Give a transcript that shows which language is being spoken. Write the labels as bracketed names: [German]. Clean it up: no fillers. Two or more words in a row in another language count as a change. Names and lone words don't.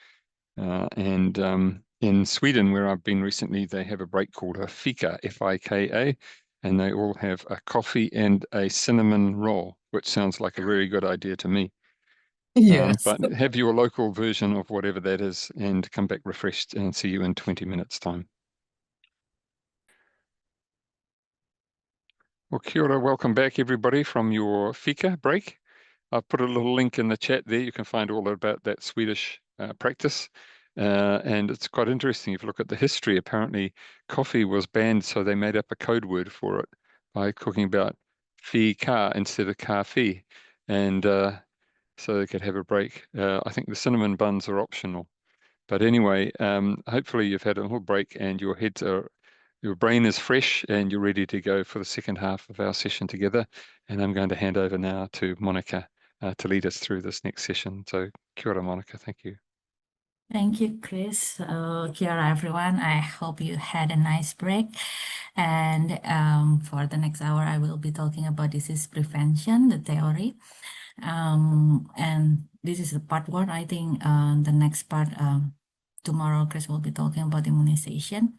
[English] And in Sweden, where I've been recently, they have a break called a fika, F-I-K-A, and they all have a coffee and a cinnamon roll, which sounds like a very good idea to me. Yes. But have your local version of whatever that is and come back refreshed, and see you in 20 minutes time. Well, [Māori] kia ora, [English] welcome back everybody from your fika break. I've put a little link in the chat there. You can find all about that Swedish practice. And it's quite interesting. If you look at the history, apparently coffee was banned, so they made up a code word for it by talking about fika instead of kafi. And so they could have a break. I think the cinnamon buns are optional. But anyway, hopefully you've had a little break and your brain is fresh and you're ready to go for the second half of our session together. And I'm going to hand over now to Monica to lead us through this next session. So [Māori] kia ora, [English] Monica, thank you. Thank you, Chris. [Māori] Kia ora, [English] everyone. I hope you had a nice break. And for the next hour, I will be talking about disease prevention, the theory. And this is the part one. I think the next part, tomorrow, Chris will be talking about immunization.